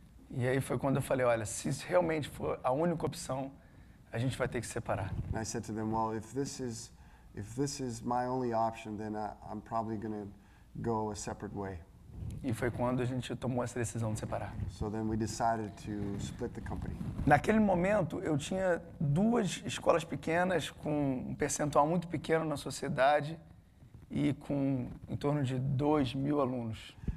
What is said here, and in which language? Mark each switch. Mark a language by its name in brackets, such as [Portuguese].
[Portuguese] E aí foi quando eu falei, olha, se realmente for a única opção, a gente vai ter que se separar. [English] And I said to them, well, if this is my only option, then I'm probably going to go a separate way. [Portuguese] E foi quando a gente tomou essa decisão de separar. [English] So then we decided to split the company. [Portuguese] Naquele momento, eu tinha 2 escolas pequenas com um percentual muito pequeno na sociedade e com em torno de 2.000 alunos.